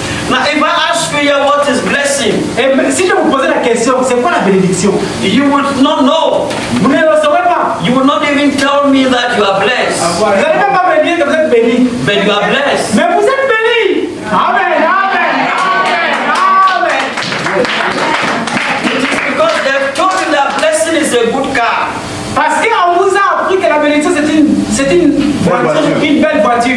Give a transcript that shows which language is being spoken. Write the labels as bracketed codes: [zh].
[en] Now, if I ask you here what is blessing, [fr] Et si je vous posais la question, c'est quoi la bénédiction? [en] you would not know. [fr] Vous ne le saurez pas. [en] You will not even tell me that you are blessed. [fr] Vous n'allez même pas me dire que vous êtes béni. [en] But you are blessed. [fr] Mais vous êtes béni. Amen. Amen. Amen. Amen. [en] It is because they've told you that blessing is a good car. [fr] Parce qu'on vous a appris que la bénédiction c'est une voiture, une belle voiture.